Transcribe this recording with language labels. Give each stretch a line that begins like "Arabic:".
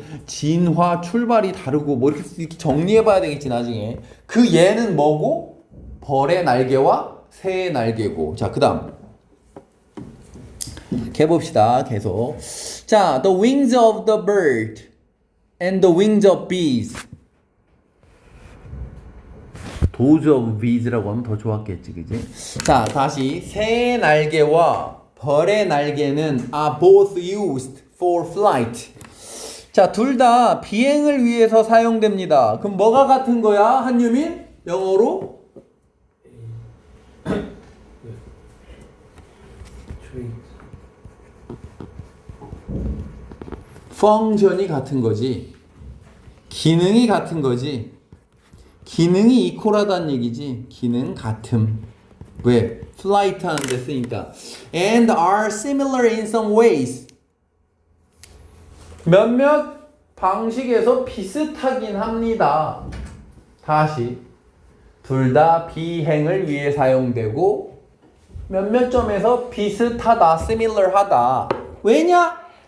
Korean: 진화 출발이 다르고 뭐 이렇게 정리해봐야 되겠지 나중에. 그 얘는 뭐고? 벌의 날개와 새의 날개고. 자 그다음 해봅시다. 계속.
English: 자, the wings of the bird and the wings of bees.
Korean: those of bees 라고 하면 더 좋았겠지, 그지? 자, 다시 새의 날개와 벌의 날개는 are both used for flight. 자, 둘 다 비행을 위해서 사용됩니다. 그럼 뭐가 같은 거야, 한유민? 영어로? 펑션이 같은 거지. 기능이 같은 거지. 기능이 이퀄하다는 얘기지. 기능 같음. 왜? flight 하는 데 쓰니까.
English: and are similar in some ways.
Korean: 몇몇 방식에서 비슷하긴 합니다. 다시. 둘 다 비행을 위해 사용되고 몇몇 점에서 비슷하다, similar하다. 왜냐?